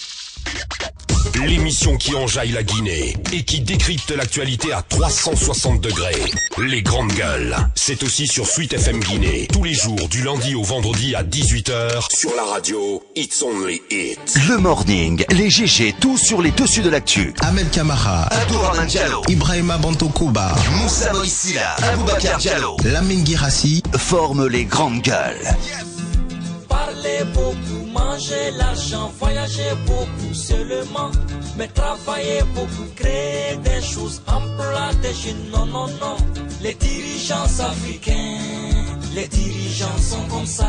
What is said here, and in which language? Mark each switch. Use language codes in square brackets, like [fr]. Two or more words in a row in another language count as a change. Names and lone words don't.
[fr] L'émission qui enjaille la Guinée et qui décrypte l'actualité à 360 degrés. Les grandes gueules. C'est aussi sur Sweet FM Guinée. Tous les jours, du lundi au vendredi à 18h. Sur la radio, [en] It's Only It. [fr] Le morning, les GG, tout sur les dessus de l'actu. Ahmed Kamara, Abdourahmane Diallo, Ibrahima Bantokouba, Moussa Moïsila, Aboubacar Diallo, Lamine Girassi forment les grandes gueules. Parler beaucoup, manger l'argent, voyager beaucoup seulement, mais travailler beaucoup, créer des choses, emploi des jeunes, non, non, non. Les dirigeants africains, les dirigeants sont comme ça.